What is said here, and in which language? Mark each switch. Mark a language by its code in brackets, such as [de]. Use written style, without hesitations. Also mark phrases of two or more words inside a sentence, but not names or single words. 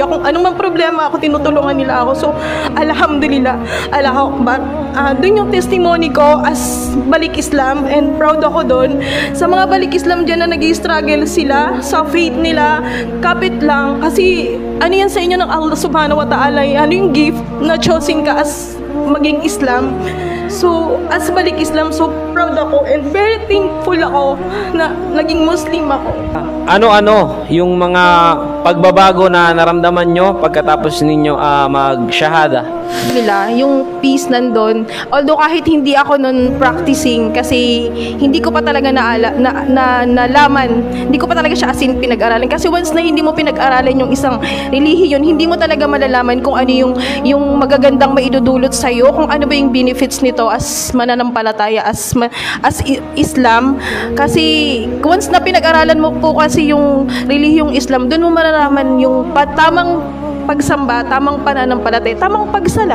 [tl] Kung anong mang problema ako, tinutulungan nila ako. So, [ar] الحمد لله، الله أكبر. [tl] Doon yung testimony ko as balik Islam [en] and proud [tl] ako doon. Sa mga balik Islam dyan na nag-i-struggle sila sa faith nila, kapit lang. Kasi ano yan sa inyo ng [ar] الله سبحانه وتعالى, [tl] ano yung gift na choosing ka as maging Islam. So, as balik Islam, [en] so proud [tl] ako [en] and very thankful [tl] ako na naging Muslim ako. Ano-ano yung mga pagbabago na naramdaman nyo pagkatapos ninyo mag-shahada? Yung peace nandun, although kahit hindi ako nun practicing kasi hindi ko pa talaga nalaman, hindi ko pa talaga siya [en] as in [tl] pinag-aralan kasi once na hindi mo pinag-aralan yung isang relihiyon, hindi mo talaga malalaman kung ano yung magagandang maidudulot sa'yo, kung ano ba yung benefits nito as mananampalataya, as Islam. Kasi once na pinag-aralan mo po kasi yung relihiyong Islam, doon mo malalaman yung tamang pagsamba, tamang pananampalataya, tamang pagsala.